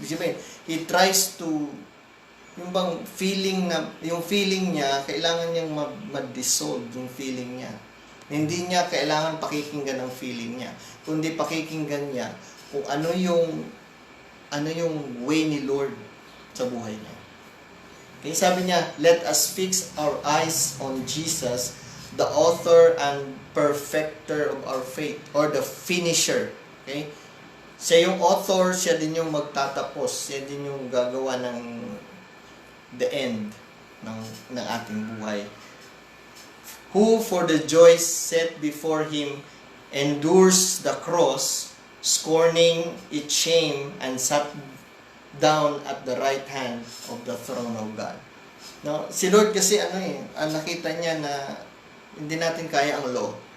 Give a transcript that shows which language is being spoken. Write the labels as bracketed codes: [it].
[tl] Ibig sabihin, [en] he tries to, [tl] yung feeling niya, kailangan niyang ma-dissolve yung feeling niya. Hindi niya kailangan pakikinggan ang feeling niya, kundi pakikinggan niya kung ano yung way ni Lord sa buhay niya. Kaya sabi niya, [en] let us fix our eyes on Jesus, the author and perfecter of our faith, or the finisher. Okay? [tl] Siya yung author, siya din yung magtatapos, siya din yung gagawa ng the end ng ating buhay. [en] Who for the joy set before him endures the cross, scorning its shame, and sat down at the right hand of the throne of God. [tl] No, si Lord kasi nakita niya na hindi natin kaya ang law.